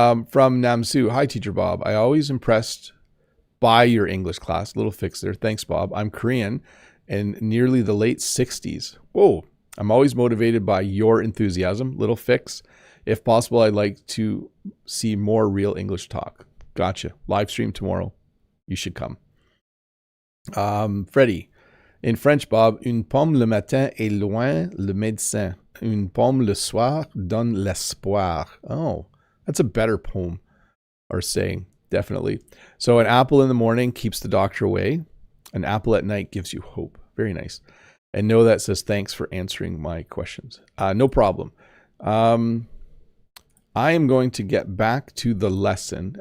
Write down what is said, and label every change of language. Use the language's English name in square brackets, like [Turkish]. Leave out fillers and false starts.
[English] From Namsu, hi teacher Bob. I always impressed by your English class. Little fix there. Thanks, Bob. I'm Korean and nearly the late 60s. Whoa. I'm always motivated by your enthusiasm. Little fix. If possible, I'd like to see more real English talk. Gotcha. Live stream tomorrow. You should come. [French] Freddie, [English] in French, [French] Bob, une pomme le matin est loin le médecin. Une pomme le soir donne l'espoir. Oh. [English] That's a better poem or saying, definitely. So an apple in the morning keeps the doctor away. An apple at night gives you hope. Very nice. And know that says, thanks for answering my questions. No problem. I am going to get back to the lesson.